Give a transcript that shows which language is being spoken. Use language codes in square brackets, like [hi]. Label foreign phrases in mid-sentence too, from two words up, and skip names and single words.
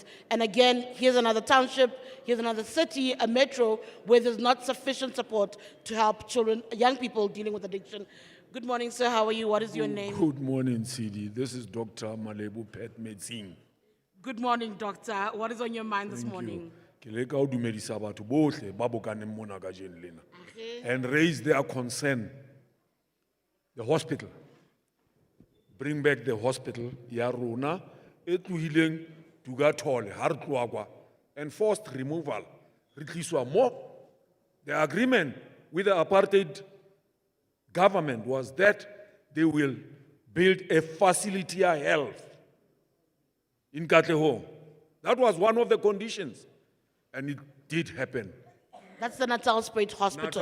[en] And again, here's another township, here's another city, a metro, where there's not sufficient support to help children, young people dealing with addiction. Good morning, sir. How are you? What is your name? Good morning, CD. This is Dr. Malebu Pet Medicine. Good morning, doctor. What is on your mind this morning? [st] Ke leka ho dumedisa batho bohle ba bokaneng mona ka jeno lena [en] and raise their concern. The hospital. Bring back the hospital, [st] ya rona, e tlohileng Tugatole, ha re tloha kwa, [en] and forced removal. [st] Re tliswa mo. [en] The agreement with the apartheid government was that they will build a facility of health in Katlehong. That was one of the conditions, and it did happen. That's the Natal Spruit Hospital.